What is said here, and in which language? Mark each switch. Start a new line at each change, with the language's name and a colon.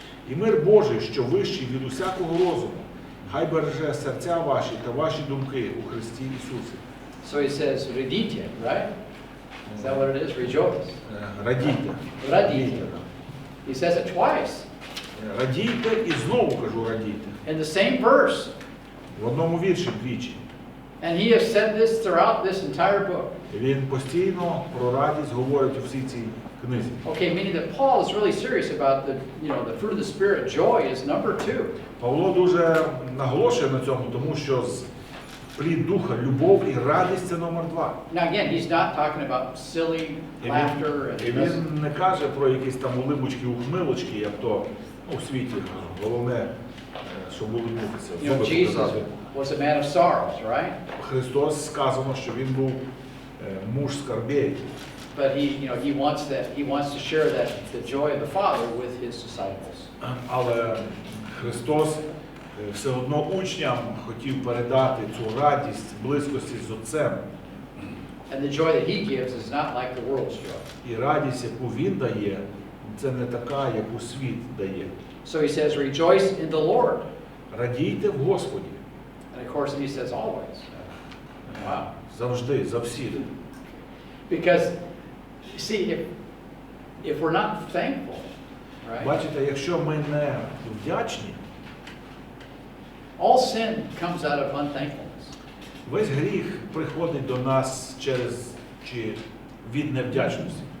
Ukrainian: І мир Божий, що вищий від усякого розуму, хай береже серця ваші та ваші думки у Христі Ісусі.
English: So he says, radite, right? Is that what it is? Rejoice.
Ukrainian: Радійте.
English: Radite. He says it twice.
Ukrainian: Радійте і знову кажу радійте.
English: In the same verse.
Ukrainian: В одному вірші двічі.
English: And he has said this throughout this entire book.
Ukrainian: Він постійно про радість говорить у всій цій книзі.
English: Okay, meaning that Paul is really serious about the fruit of the Spirit. Joy is number 2.
Ukrainian: Павло дуже наголошує на цьому, тому що плід духа, любов і радість – це номер 2.
English: Now again, he's not talking about silly laughter.
Ukrainian: І він не каже про якісь там улибочки, ухмилочки, як то у світі. Головне, щоб улибнутися.
English: Jesus was a man of sorrows, right?
Ukrainian: Христос сказано, що він був муж скорбей.
English: But he wants to share the joy of the Father with his disciples.
Ukrainian: Але Христос все одно учням хотів передати цю радість близькості з Отцем.
English: And the joy that he gives is not like the world's joy.
Ukrainian: І радість, яку він дає, це не така, яку світ дає.
English: So he says, rejoice in the Lord.
Ukrainian: Радійте в Господі.
English: And of course, he says always. Wow.
Ukrainian: Завжди, завсіди.
English: Because, see, if we're not thankful, right?
Ukrainian: Бачите, якщо ми не вдячні,
English: all sin comes out of unthankfulness.
Ukrainian: весь гріх приходить до нас через чи від невдячності.